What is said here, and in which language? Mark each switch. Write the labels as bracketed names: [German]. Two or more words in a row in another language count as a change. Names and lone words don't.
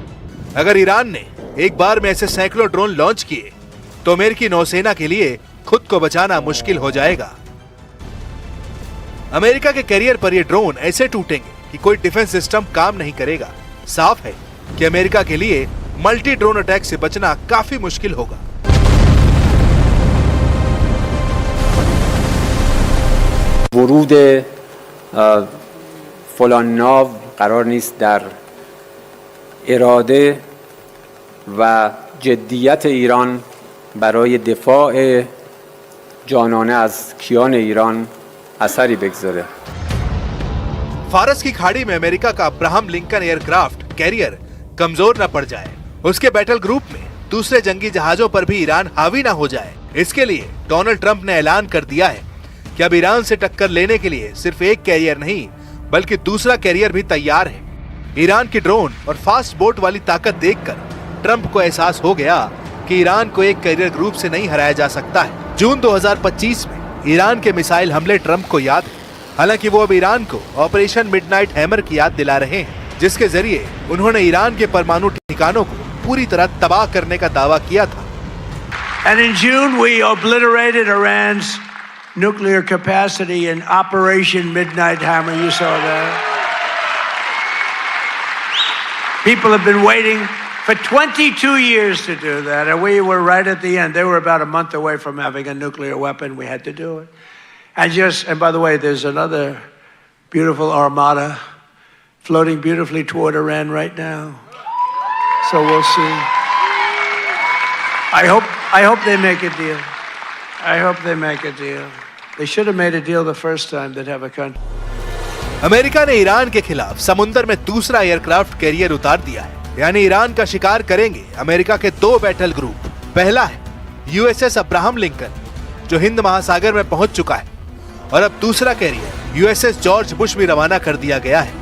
[Hindi] अगर ईरान ने एक बार में ऐसे सैकड़ों ड्रोन लॉन्च किए तो अमेरिकी नौसेना के लिए खुद को बचाना मुश्किल हो जाएगा। अमेरिका के कैरियर पर ये ड्रोन ऐसे टूटेंगे कि कोई [English] defense system [Hindi] काम नहीं करेगा। साफ है कि अमेरिका के लिए [English] multi drone attack [Hindi] से बचना काफी मुश्किल होगा। [Persian] ورود فلان ناو قرار نیست در اراده و جدیت ایران برای دفاع جانانه از کیان ایران اثری بگذاره. [Hindi] फारस की खाड़ी में अमेरिका का अब्राहम लिंकन [English] aircraft carrier [Hindi] कमजोर न पड़ जाए, उसके [English] battle group [Hindi] में दूसरे जंगी जहाजों पर भी ईरान हावी न हो जाए। इसके लिए डोनाल्ड ट्रंप ने ऐलान कर दिया है कि अब ईरान से टक्कर लेने के लिए सिर्फ एक कैरियर नहीं बल्कि दूसरा कैरियर भी तैयार है। ईरान की ड्रोन और [English] fast boat [Hindi] वाली ताकत देखकर ट्रंप को एहसास हो गया कि ईरान को एक [English] carrier group [Hindi] से नहीं हराया जा सकता है। जून 2025 में ईरान के मिसाइल हमले ट्रंप को याद है। हालांकि वो अब ईरान को ऑपरेशन मिडनाइट हैमर की याद दिला रहे हैं, जिसके जरिए उन्होंने ईरान के परमाणु ठिकानों को पूरी तरह तबाह करने का दावा किया था। [English] And in June we obliterated Iran's nuclear capacity in Operation Midnight Hammer. You saw that. People have been waiting for 22 years to do that, and we were right at the end. They were about a month away from having a nuclear weapon. We had to do it. And by the way, there's another beautiful armada floating beautifully toward Iran right now. So we'll see. I hope they make a deal. I hope they make a deal. They should have made a deal the first time they'd have a country. [Hindi] अमेरिका ने ईरान के खिलाफ समुद्र में दूसरा [English] aircraft carrier [Hindi] उतार दिया है, यानी ईरान का शिकार करेंगे अमेरिका के 2 [English] battle group. [Hindi] पहला है यूएसएस अब्राहम लिंकन, जो हिंद महासागर में पहुंच चुका है, और अब दूसरा कैरियर यूएसएस जॉर्ज बुश भी रवाना कर दिया गया है।